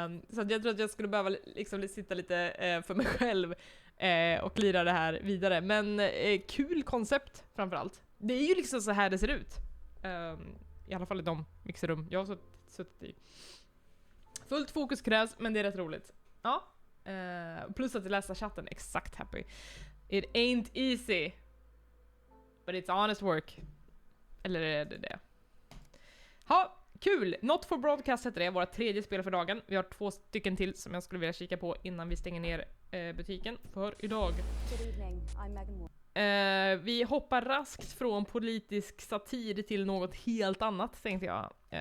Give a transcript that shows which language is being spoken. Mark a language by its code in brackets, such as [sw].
[sv] Så att jag tror att jag skulle behöva liksom sitta lite för mig själv och lira det här vidare. Men kul koncept framförallt. Det är ju liksom så här det ser ut. I alla fall i de mixerum jag har suttit i. Fullt fokus krävs, men det är rätt roligt. Ja. Plus att läsa chatten, exakt happy. [en] It ain't easy, but it's honest work. [sv] Eller är det det? Ha, kul! Not for Broadcast heter det, våra tredje spel för dagen. Vi har 2 stycken till som jag skulle vilja kika på innan vi stänger ner butiken för idag. Vi hoppar raskt från politisk satir till något helt annat, tänkte jag.